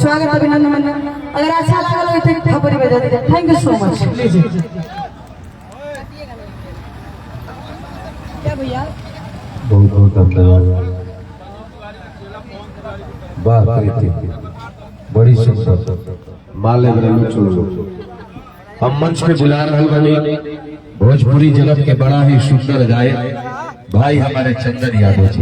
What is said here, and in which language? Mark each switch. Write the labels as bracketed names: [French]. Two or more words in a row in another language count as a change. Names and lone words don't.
[Hindi] स्वागत अभिनंदन। अगर अच्छा लगा हो तो थप्पड़ी बजा दीजिए। [English] thank you so much. [Hindi] लीजिए क्या भैया, बहुत बहुत धन्यवाद। वाह कृति बड़ी सुंदर माले ब्रह्म चलो। हम मंच पे बुला रहे बनी भोजपुरी जगत के बड़ा ही सुंदर गायक भाई हमारे चंदन यादव जी।